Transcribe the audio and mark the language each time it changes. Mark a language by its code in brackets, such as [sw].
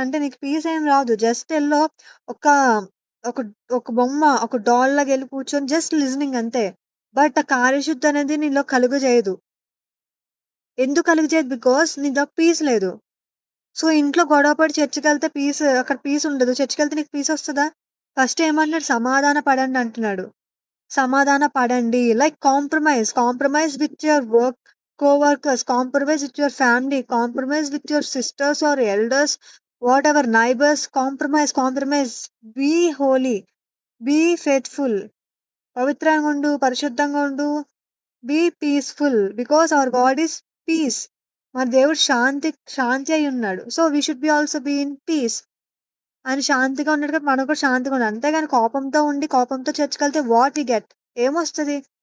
[te] అంటే నీకు పీస్ ఏం రాదు. జస్ట్ ఎల్లో ఒక ఒక ఒక బొమ్మ, ఒక డాల్ లాగా వెళ్ళి కూర్చొని జస్ట్ లిజనింగ్ అంతే. బట్ ఆ కార్యశుద్ధి అనేది నీలో కలుగు చేయదు. ఎందుకు కలుగు చేయదు? బికాస్ నీలో పీస్ లేదు. సో ఇంట్లో గొడవపడి చర్చికి వెళ్తే పీస్, అక్కడ పీస్ ఉండదు. చర్చికి వెళ్తే నీకు పీస్ వస్తుందా? ఫస్ట్ ఏమన్నాడు? సమాధాన పడండి అంటున్నాడు. సమాధాన పడండి, [en] Like compromise with your co-workers, compromise with your family, compromise with your sisters or elders, whatever, neighbors, compromise. Be holy, be faithful, [te] పవిత్రంగా ఉండు, పరిశుద్ధంగా ఉండు, [en] Be peaceful, because our God is peace. [te] మన దేవుడు శాంతి అయి ఉన్నాడు. [en] So we should be also be in peace. [te] ఆయన శాంతిగా ఉన్నాడు కాబట్టి మనం కూడా శాంతిగా ఉండాలి. అంతేగాని కోపంతో ఉండి కోపంతో చర్చికి వెళ్తే [en] What we get? [te] ఏమొస్తుంది?